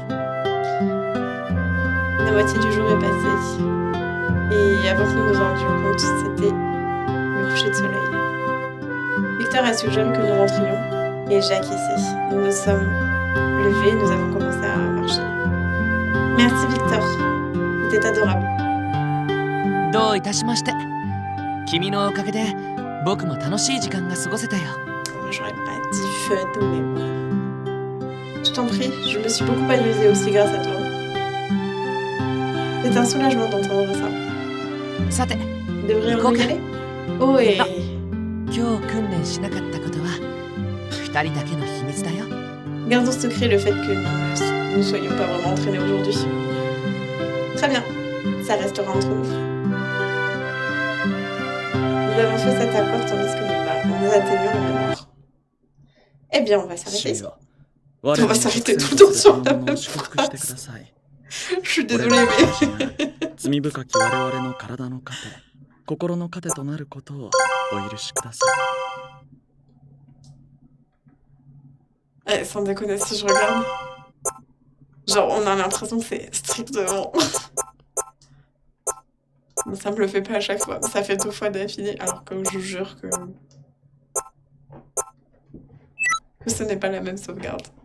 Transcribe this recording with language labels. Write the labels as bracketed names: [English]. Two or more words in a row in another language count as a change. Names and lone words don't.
[French] La moitié du jour est passée. Et avant que nous nous rendions compte, c'était le coucher de soleil. Victor a suggéré que nous rentrions et j'ai acquiescé. Nous nous sommes levés, nous avons commencé à marcher. Merci Victor, c'était adorable. [Japanese] どういたしまして。君のおかげで僕も楽しい時間が過ごせたよ。 [French] J'aurais pas dit fun, mais bon. Je t'en prie, je me suis beaucoup amusée aussi grâce à toi. C'est un soulagement d'entendre ça. [Japanese] さて、 [French] Devrions-nous y aller? Oh, et... [Japanese] 今日訓練しなかったことは2人だけの秘密だよ。 [French] Gardons secret le fait que nous ne soyons pas vraiment entraînés aujourd'hui. Très bien, ça restera entre nous. Nous avons fait cet accord tandis que nous atteignions la mémoire. Eh bien, on va s'arrêter ici. [Japanese] 我 [French] On va s'arrêter tout le temps sur la même [Japanese] 祝福してくだ [French] phrase. [Japanese] さい [French] Je suis [Japanese] これ [French] désolée, [Japanese] は [French] mais... [Japanese] 罪深き我々の体の糧心の糧となることをお許しください [French] Eh, sans déconner, si je regarde... Genre, on a l'impression que c'est strictement... Mais ça me le fait pas à chaque fois. Ça fait 2 fois d'affilée, alors que je jure que ce n'est pas la même sauvegarde.